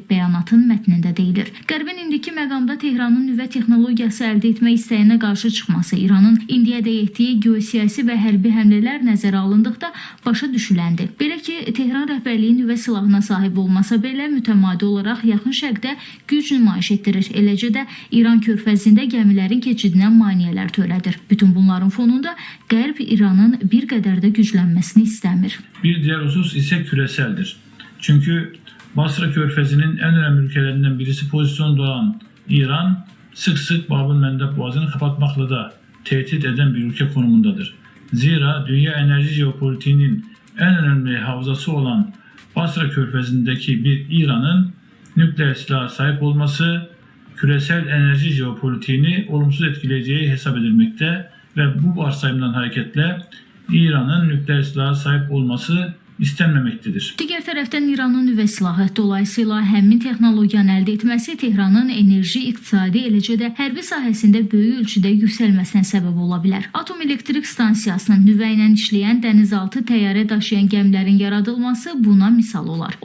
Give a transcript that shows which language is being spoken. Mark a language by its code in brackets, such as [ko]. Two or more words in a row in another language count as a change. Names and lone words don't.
[az] Bəyanatın mətnində deyilir. Qərbin indiki məqamda Tehranın nüvə texnologiyası əldə etmək istəyinə qarşı çıxması, İranın indiyədək etdiyi geosiyasi və hərbi həmlələr nəzərə alındıqda başa düşüləndir. Belə ki, Tehran rəhbərliyi nüvə silahına sahib olmasa belə mütəmadi olaraq yaxın şərqdə güc nümayiş etdirir. Eləcə də İran körfəzində gəmilərin keçidinə maneələr törədir. Bütün bunların fonunda Qərb İranın bir qədər də güclənməsini istəmir. [tr] Bir diğer husus ise küreseldir. Çünkü Basra Körfezi'nin en önemli ülkelerinden birisi pozisyonda olan İran sık sık Bab-ül-Mandeb Boğazı'nı kapatmakla da tehdit eden bir ülke konumundadır. Zira dünya enerji jeopolitiğinin en önemli havzası olan Basra Körfezi'ndeki bir İran'ın nükleer silaha sahip olması küresel enerji jeopolitiğini olumsuz etkileyeceği hesap edilmekte ve bu varsayımdan hareketle İran'ın nükleer silaha sahip olması istənməməkdir. [az] Digər tərəfdən İranın nüvə silahı, dolayısıyla həmin texnologiyanı əldə etməsi Tehranın enerji, iqtisadi, eləcə də hərbi sahəsində böyük ölçüdə yüksəlməsinə səbəb ola bilər. Atom elektrik stansiyasının nüvə ilə işləyən dənizaltı təyyarə daşıyan gəmilərin yaradılması buna misal olar.